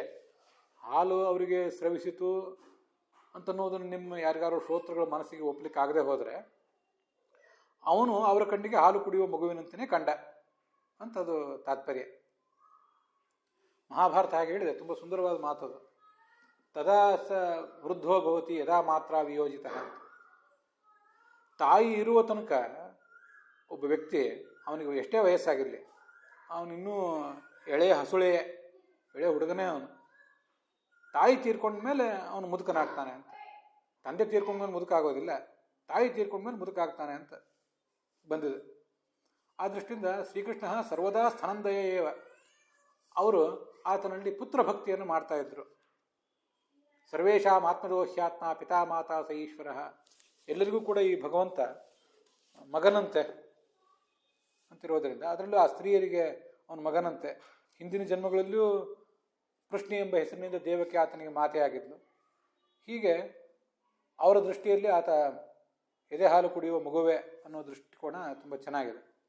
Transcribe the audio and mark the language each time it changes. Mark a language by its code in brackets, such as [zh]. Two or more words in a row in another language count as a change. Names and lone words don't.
[kn] ಹಾಲು ಅವರಿಗೆ ಸ್ರವಿಸಿತು ಅಂತನ್ನೋದನ್ನು ನಿಮ್ಮ ಯಾರಿಗಾರು ಶ್ರೋತೃಗಳ ಮನಸ್ಸಿಗೆ ಒಪ್ಪಲಿಕ್ಕೆ ಆಗದೆ ಹೋದರೆ, ಅವನು ಅವರ ಕಣ್ಣಿಗೆ ಹಾಲು ಕುಡಿಯುವ ಮಗುವಿನಂತೆಯೇ ಕಂಡ ಅಂತದು ತಾತ್ಪರ್ಯ. ಮಹಾಭಾರತ ಹಾಗೆ ಹೇಳಿದೆ, ತುಂಬ ಸುಂದರವಾದ ಮಾತದು. [sa] ತದಾ ಸ ವೃದ್ಧೋ ಭವತಿ ಯದಾ ಮಾತ್ರ ವಿಯೋಜಿತ. [kn] ತಾಯಿ ಇರುವ ತನಕ ಒಬ್ಬ ವ್ಯಕ್ತಿ, ಅವನಿಗೆ ಎಷ್ಟೇ ವಯಸ್ಸಾಗಿರಲಿ, ಅವನಿನ್ನೂ ಎಳೆಯ ಹಸುಳೆಯೇ, ಎಳೆಯ ಹುಡುಗನೇ ಅವನು. ತಾಯಿ ತೀರ್ಕೊಂಡ್ಮೇಲೆ ಅವನು ಮುದುಕನಾಗ್ತಾನೆ ಅಂತ. ತಂದೆ ತೀರ್ಕೊಂಡ್ಮೇಲೆ ಮುದುಕ ಆಗೋದಿಲ್ಲ, ತಾಯಿ ತೀರ್ಕೊಂಡ್ಮೇಲೆ ಮುದುಕ ಆಗ್ತಾನೆ ಅಂತ ಬಂದಿದೆ. ಆ ದೃಷ್ಟಿಯಿಂದ ಶ್ರೀಕೃಷ್ಣ [sa] ಸರ್ವದಾ ಸ್ತನಂದಯೇವ. [kn] ಅವರು ಆತನಲ್ಲಿ ಪುತ್ರ ಭಕ್ತಿಯನ್ನು ಮಾಡ್ತಾ ಇದ್ರು. [sa] ಸರ್ವೇಷಾಂ ಆತ್ಮದೋಹ್ಯಾತ್ಮ ಪಿತಾ ಮಾತಾ ಸ ಈಶ್ವರ. [kn] ಎಲ್ಲರಿಗೂ ಕೂಡ ಈ ಭಗವಂತ ಮಗನಂತೆ ಅಂತಿರೋದರಿಂದ, ಅದರಲ್ಲೂ ಆ ಸ್ತ್ರೀಯರಿಗೆ ಅವನ ಮಗನಂತೆ. ಹಿಂದಿನ ಜನ್ಮಗಳಲ್ಲಿಯೂ ಕೃಷ್ಣ ಎಂಬ ಹೆಸರಿನಿಂದ ದೇವಕ್ಕೆ ಆತನಿಗೆ ಮಾತೆ ಆಗಿದ್ಲು. ಹೀಗೆ ಅವರ ದೃಷ್ಟಿಯಲ್ಲಿ ಆತ ಎದೆ ಹಾಲು ಕುಡಿಯುವ ಮಗುವೆ ಅನ್ನೋ ದೃಷ್ಟಿಕೋನ ತುಂಬ ಚೆನ್ನಾಗಿದೆ.